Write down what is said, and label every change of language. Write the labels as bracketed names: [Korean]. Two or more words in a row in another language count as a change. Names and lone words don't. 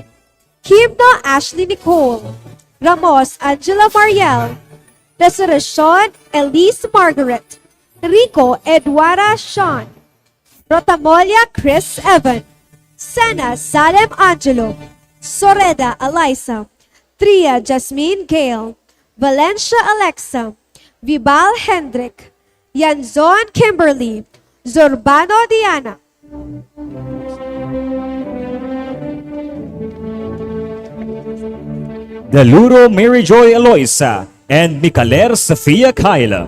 [English] Kimno Ashley Nicole, Ramos Angela Mariel, Resurrection Elise Margaret, Rico Eduarda Sean, Rotamolia Chris Evan, Sena Salem Angelo, Soreda Eliza, Tria Jasmine Gale, Valencia Alexa, Vibal Hendrick, Yanzon Kimberly, Zurbano Diana. Deluro Mary Joy Eloisa, and Micaler Sofia Kyla.